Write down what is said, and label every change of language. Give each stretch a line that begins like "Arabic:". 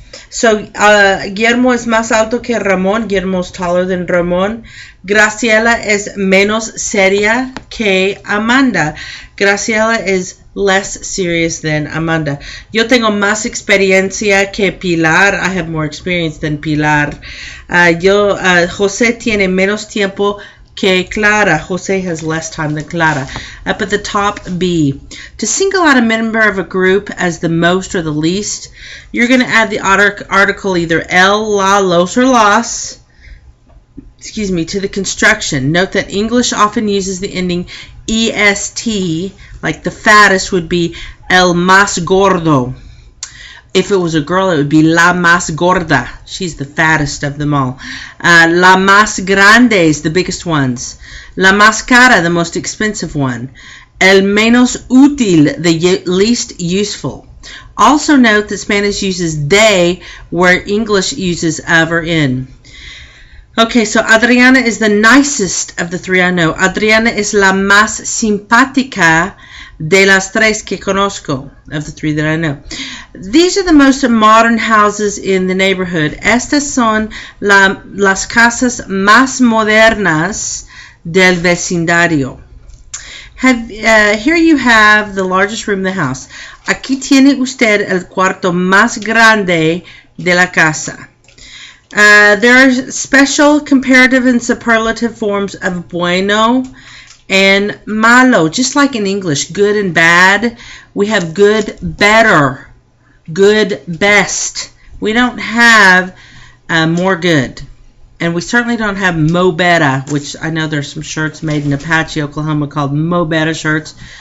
English: So,
Spanish: Guillermo es más alto que Ramón.
English: Guillermo is taller than Ramón.
Spanish: Graciela es menos seria que Amanda.
English: Graciela is less serious than Amanda.
Spanish: Yo tengo más experiencia que Pilar.
English: I have more experience than Pilar.
Spanish: José tiene menos tiempo que Clara.
English: Jose has less time than Clara. Up at the top, B. To single out a member of a group as the most or the least, you're going to add the article either el, la, los, or las, to the construction. Note that English often uses the ending est, like the fattest would be
Spanish: el más gordo.
English: If it was a girl, it would be
Spanish: la más gorda.
English: She's the fattest of them all.
Spanish: La más grandes,
English: the biggest ones.
Spanish: La más cara,
English: the most expensive one.
Spanish: El menos útil,
English: the least useful. Also note that Spanish uses de where English uses of or in. Okay, so Adriana is the nicest of the three I know. Adriana is
Spanish: la más simpática De las tres que conozco,
English: of the three that I know. These are the most modern houses in the neighborhood.
Spanish: Estas son las casas más modernas del vecindario.
English: Here you have the largest room in the house.
Spanish: Aquí tiene usted el cuarto más grande de la casa.
English: There are special comparative and superlative forms of bueno and malo, just like in English, good and bad. We have good, better, good, best. We don't have more good. And we certainly don't have mo better, which I know there's some shirts made in Apache, Oklahoma called mo better shirts.